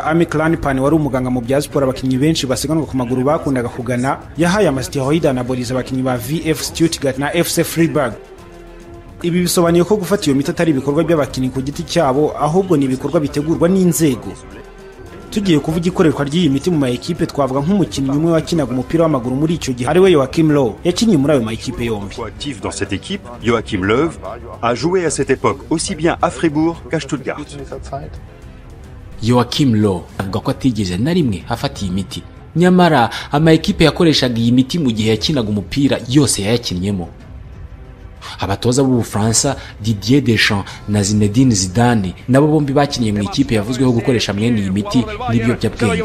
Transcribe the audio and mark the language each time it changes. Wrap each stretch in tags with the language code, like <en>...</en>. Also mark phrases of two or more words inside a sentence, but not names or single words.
<rw>Amy Clanpan wari umuganga mu bya siporo abakinnyi benshi basiganwa ku maguru bakundaga kugana, yahaye amasteroid anabolize abakinnyi ba VF Stuttgart na FC Freiburg. Ibi bisobanuye ko gufata iyo miti atari ibikorwa by'abakinnyi ku giti cyabo, ahubwo ni ibikorwa bitegurwa n'inzego. Tugiye kuvuga ikoreshwa ry'iyi miti mu maekipe twavuga nk'umukinnyi umwe wakinaga umupira w'amaguru muri icyo gihe ari we Joachim Löw, yakinnye muri ayo maekipe yombi.</rw> <fr>Actif dans cette équipe, Joachim Löw a joué à cette époque aussi bien à Fribourg qu'à Stuttgart.</fr> <rw>Joachim Löw avuga ko atigeze na rimwe afata iyi miti. Nyamara amaekipe yakoreshaga iyi miti mu gihe yakinaga umupira yose yayakinnyemo. Abatoza b'Ubufaransa Didier Deschamps na Zinedine Zidane nabo bombi bakinnye mu ikipe yavuzweho gukoresha mwene iyi miti n'ibiyobyabwenge.</rw>